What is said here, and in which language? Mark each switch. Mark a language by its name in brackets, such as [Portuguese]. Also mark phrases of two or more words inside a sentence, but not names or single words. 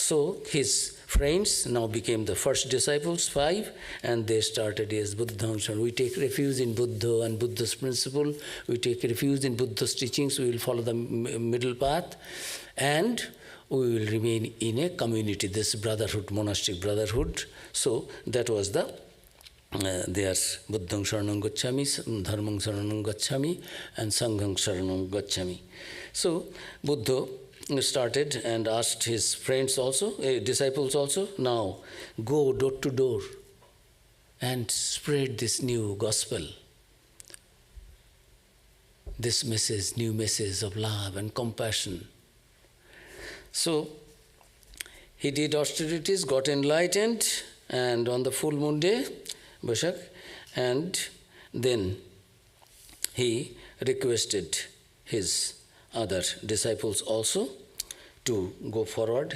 [English] So his friends now became the first disciples, 5, and they started as Buddha. We take refuge in Buddha and Buddha's principle. We take refuge in Buddha's teachings. We will follow the middle path, and we will remain in a community, this brotherhood, monastic brotherhood. So that was the they are [Pali] Buddhang Sharanam Gacchami, Dharmang Sharanam Gacchami, and Sanghang Sharanam Gacchami. [English] So Buddha started and asked his friends also, disciples also, now go door to door and spread this new gospel, this message, new message of love and compassion. So he did austerities, got enlightened, and on the full moon day, Baishak, and then he requested his other disciples also to go forward.